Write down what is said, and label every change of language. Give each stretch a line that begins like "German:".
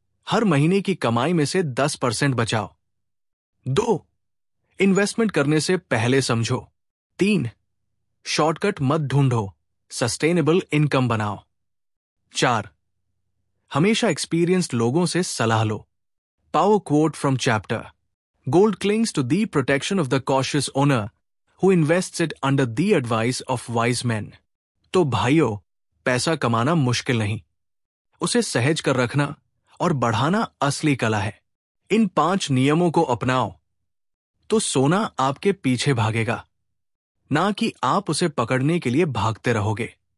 Hindi: हर महीने की कमाई में से 10% बचाओ। 2. इन्वेस्टमेंट करने से पहले समझो। 3. शॉर्टकट मत ढूंढो, सस्टेनेबल इनकम बनाओ। 4. हमेशा एक्सपीरियंस्ड लोगों से सलाह लो।
English: Power quote from chapter: Gold clings to the protection of the cautious owner who invests it under the advice of wise men.
Hindi: तो भाइयों, पैसा कमाना मुश्किल नहीं, उसे सहज कर रखना और बढ़ाना असली कला है। इन 5 नियमों को अपनाओ तो सोना आपके पीछे भागेगा, ना कि आप उसे पकड़ने के लिए भागते रहोगे।